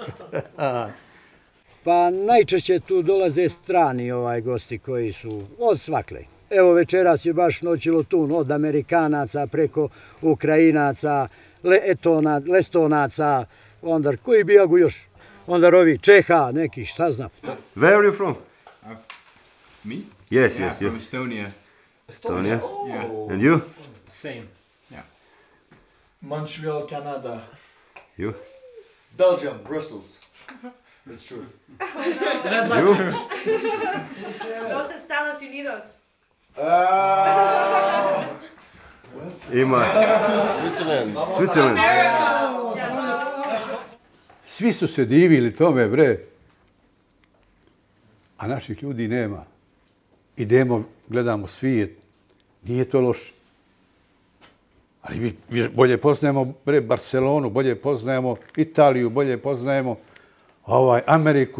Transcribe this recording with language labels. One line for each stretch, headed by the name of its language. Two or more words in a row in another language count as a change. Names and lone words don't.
Serbian: Pa najčešće tu dolaze strani gosti koji su od svakle. Evo večeras je baš noćilo tu od Amerikanaca preko Ukrajinaca, Lestonaca, onda koji bijagu još, onda ovi Čeha, neki, šta znam.
English: Where are you from? Me? Yes, Yeah, yes, from you. Estonia. Estonia. Yeah. And you? Same. Yeah. Montreal, Canada. You? Belgium, Brussels. It's true. You?
Portuguese: Dos Estados Unidos.
Serbian: Ima.
English: Switzerland. Switzerland.
Serbian: Svi su se divili tome, bre. A naših ljudi nema. Idemo, gledamo svijet. Nije to loše. Ali bolje poznajemo Barcelonu, bolje poznajemo Italiju, bolje poznajemo Ameriku.